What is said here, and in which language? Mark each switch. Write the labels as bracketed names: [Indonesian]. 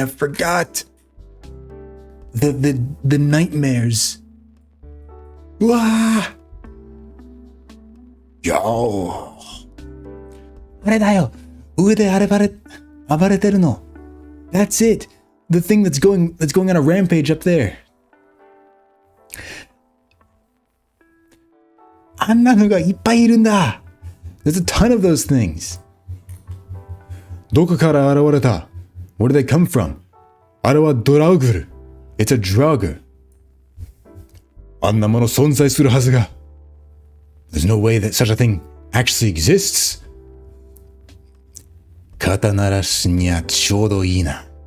[English] I forgot. The nightmares. Wah! [Japanese] Yo. あれだよ。上で暴れてるの。 [English] That's it. The thing that's going on a rampage up there. [Japanese] あんなのがいっぱいいるんだ。 [English] There's a ton of those things. [Japanese] どこから現れた? [English] Where did they come from? [Japanese] あれはドラウグル。 [English] It's a Draugr. [Japanese] あんなもの存在するはずが。 [English] There's no way that such a thing actually exists. [Japanese] 肩慣らしにはちょうどいいな。